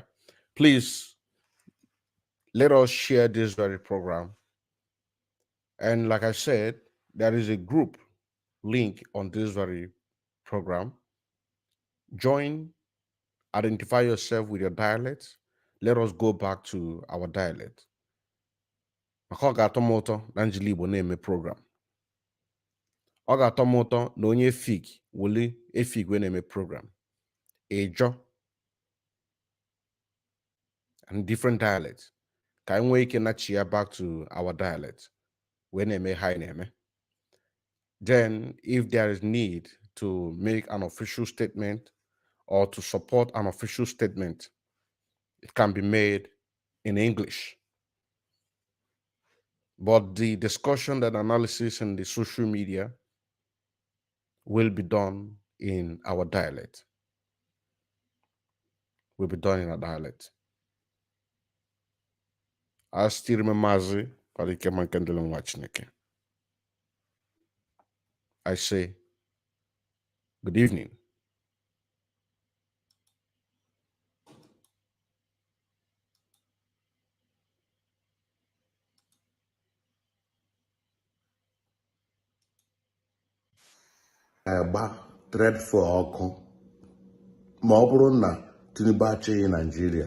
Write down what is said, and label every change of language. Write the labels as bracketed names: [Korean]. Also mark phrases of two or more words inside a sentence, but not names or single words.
[English] Please, let us share this very program. And like I said, there is a group link on this very program. Join, identify yourself with your dialect. Let us go back to our dialect. [Igbo] Maka ọ ga-atọ m ụtọ na njili Igbo na-eme program. Ọ ga-atọ m ụtọ na onye Efik wuli Efik wee na-eme program. [English] Ejo and different dialects. [Igbo] Ka anyị nwee ike nachi ya [English] back to our dialect. [Igbo] Wee na-eme ha na-eme. [English] Then, if there is need to make an official statement or to support an official statement, it can be made in English. But the discussion and analysis in the social media will be done in our dialect. Will be done in our dialect. I still remember Mazi Odinkemma Nkemdilin Nwachineke. I say, good evening. [Igbo] Agba dreadful ọkụ ma ọ bụrụ na Tinubu achịghị Nigeria.